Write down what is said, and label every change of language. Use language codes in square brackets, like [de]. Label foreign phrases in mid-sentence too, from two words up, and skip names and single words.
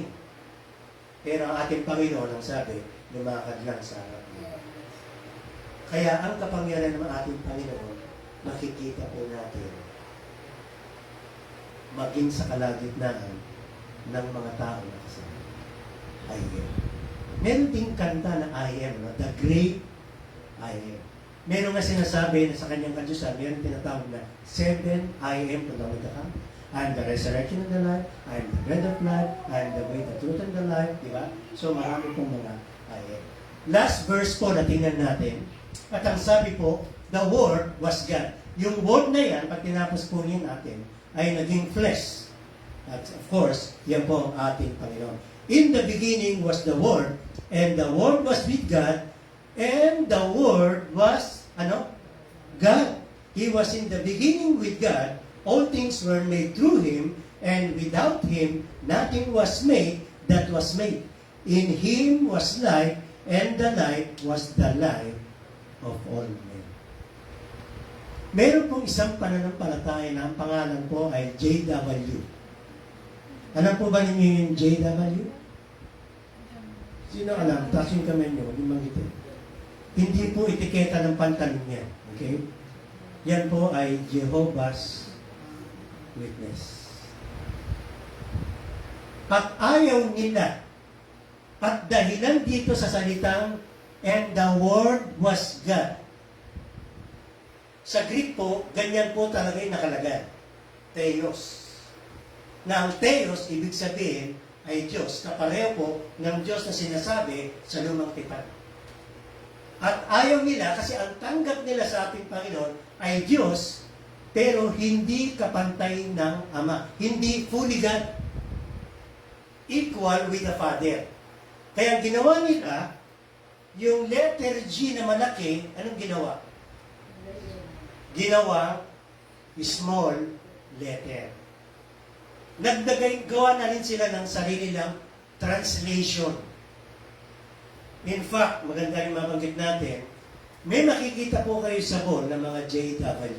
[tl] Pero ang ating Panginoon ang sabi, lumakad lang sa harap niya. Kaya ang kapangyarihan ng ating Panginoon, makikita po natin maging sa kalagitnaan ng mga tao na kasama. [en] I am. [tl] Meron ding kanta na [en] I am, [tl] no? [en] The Great I am. [tl] Meron nga sinasabi na sa kanyang kadyusan, meron tinatawag na 7 [en] I am to the way to come. I am the resurrection and the life. I am the bread of life. I am the way, the truth, and the life. [tl] Diba? So marami pong mga [en] I am. Last verse [tl] po na tingnan natin. At ang sabi po, [en] the Word was God. [tl] Yung Word na yan, pag tinapos po niyan natin, ay naging flesh. At [en] of course, [tl] yan po ang ating Panginoon. [en] In the beginning was the Word, and the Word was with God, and the Word was, God. He was in the beginning with God. All things were made through Him, and without Him, nothing was made that was made. In Him was life, and the life was the life of all men. [tl] Meron pong isang pananampalataya na ang pangalan po ay JW. Alam po ba ninyo yung JW? Sino alam? Taas yung kamay nyo, huwag yung manggitin. Hindi po etiketa ng pantalon niya. Okay? Yan po ay Jehovah's Witness. At ayaw nila. At dahilan dito sa salitang, [en] and the Word was God. [tl] Sa Greek po, ganyan po talaga yung nakalagay. Theos. Na ang Theos, ibig sabihin, ay Diyos. Kapareho po ng Diyos na sinasabi sa lumang tipan. At ayaw nila, kasi ang tanggap nila sa ating Panginoon ay Diyos, pero hindi kapantay ng Ama. [en] Hindi fully God. Equal with the Father. [tl] Kaya ang ginawa nila, yung [en] letter G [tl] na malaki, anong ginawa? Ginawa [en] small letter. [tl] Gawa na rin sila ng sarili lang translation. [en] In fact, [tl] maganda rin mabanggit natin, May makikita po kayo sa mall ng mga JW.